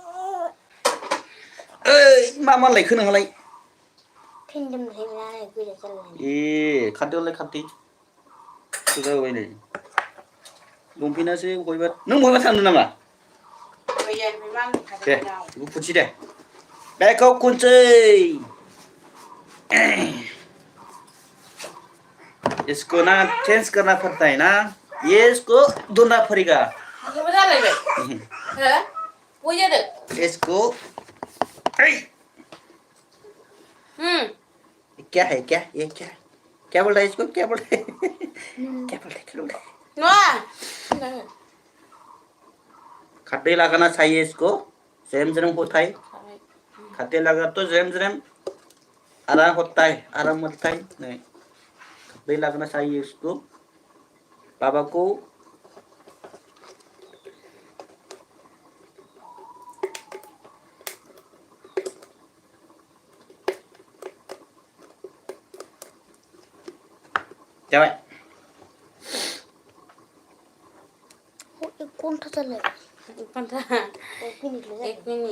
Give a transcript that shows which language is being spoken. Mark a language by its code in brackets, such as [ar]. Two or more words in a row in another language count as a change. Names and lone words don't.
[brx] ओइ मा लायखो नोंहालाय ए खारदोलाय खारदो जाबाय नै लंपेन्टासो बहायबा नों बहायबा थांदों नामा दे बेखौ खुनसै दे बेखौ खुनसै [hi] इसको ना चेंज करना पड़ता है ना ये इसको ढूंढना पड़ेगा इसको क्या है क्या ये क्या बोल रहा है इसको क्या बोल रहा है क्या बोल रहा है खाते लगाना चाहिए इसको जैम होता है खाते लगा तो जैम आराम होता है नहीं खाते लगना चाहिए इसको बाबा को जाबाय एक मिनिट